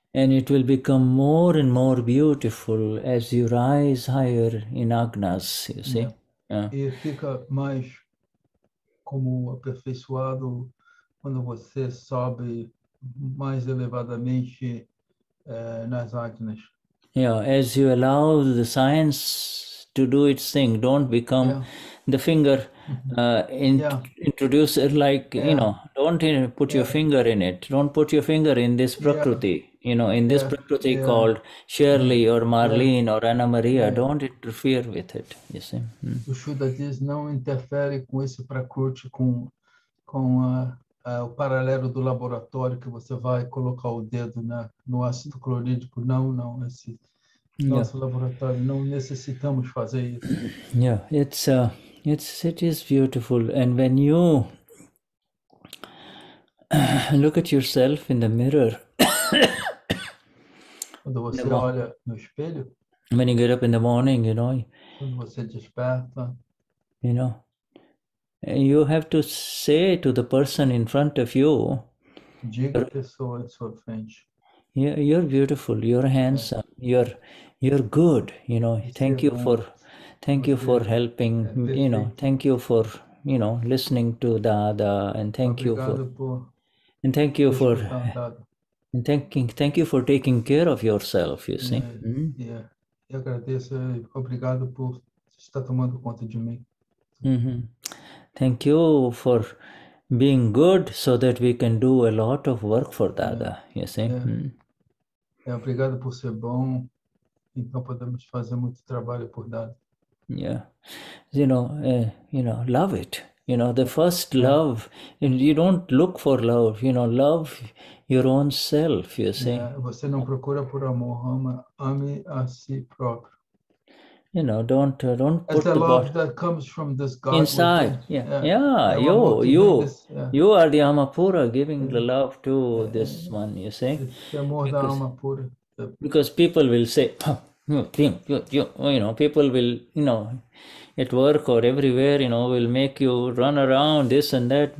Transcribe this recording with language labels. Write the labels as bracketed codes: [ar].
[en] And it will become more and more beautiful as you rise higher in Agnas, you see. [pt] E fica mais como aperfeiçoado quando você sobe mais elevadamente nas Agnas. [en] As you allow the science to do its thing, don't become the finger introducer, like, don't put your finger in it. Don't put your finger in this Prakriti, in this Prakriti called Shirley or Marlene or Anna Maria. Don't interfere with it, you see. [pt] O Shuddha diz, não interfere com esse Prakriti, com o paralelo do laboratório que você vai colocar o dedo no ácido clorídrico. Não, esse nosso laboratório, não necessitamos fazer isso. [en] It is beautiful, and when you look at yourself in the mirror, [pt] quando você olha no espelho, [en] when you get up in the morning, [pt] quando você desperta, [en] you have to say to the person in front of you, [pt] diga à pessoa em sua frente, [en] you're beautiful, you're handsome, you're good, thank you for helping, thank you for listening to Dada, and thank you for taking care of yourself, you see. [pt] E agradeço, obrigado por estar tomando conta de mim. [en] Thank you for being good so that we can do a lot of work for Dada, you see. [pt] Obrigado por ser bom, então podemos fazer muito trabalho por Dada. [en] Love it. The first love, you don't look for love, love your own self, you see. [pt] Você não procura por amor, ame a si próprio. [en] Don't put the love that comes from this God inside. You are the Amapura giving the love to this one, you see. [pt] Amor da alma pura. [en] Because people will say, people will, at work or everywhere, will make you run around this and that.